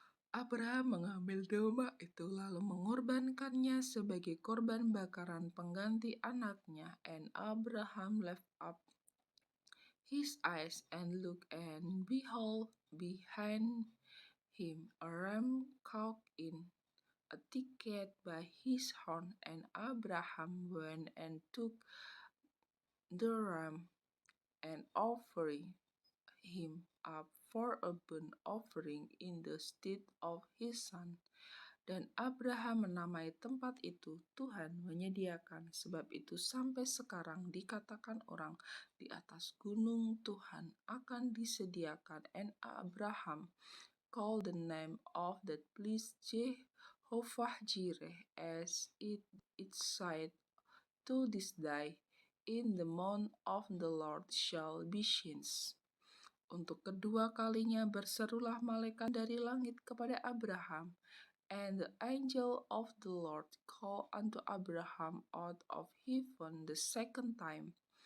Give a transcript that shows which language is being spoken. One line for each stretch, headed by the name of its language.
Indonesian: Abraham mengambil domba itu lalu mengorbankannya sebagai korban bakaran pengganti anaknya.
English: And Abraham left up his eyes and looked, and behold, behind him a ram caught in a thicket by his horn. And Abraham went and took the ram, and offering him up for a burnt offering in the stead of his son.
Indonesian: Dan Abraham menamai tempat itu, "Tuhan menyediakan." Sebab itu sampai sekarang dikatakan orang, "Di atas gunung Tuhan akan disediakan."
English: And Abraham called the name of that place Jehovah Jireh, as it said to this day, "In the mount of the Lord shall be scenes."
Indonesian: Untuk kedua kalinya berserulah malaikat dari langit kepada Abraham,
English: and the angel of the Lord called unto Abraham out of heaven the second time.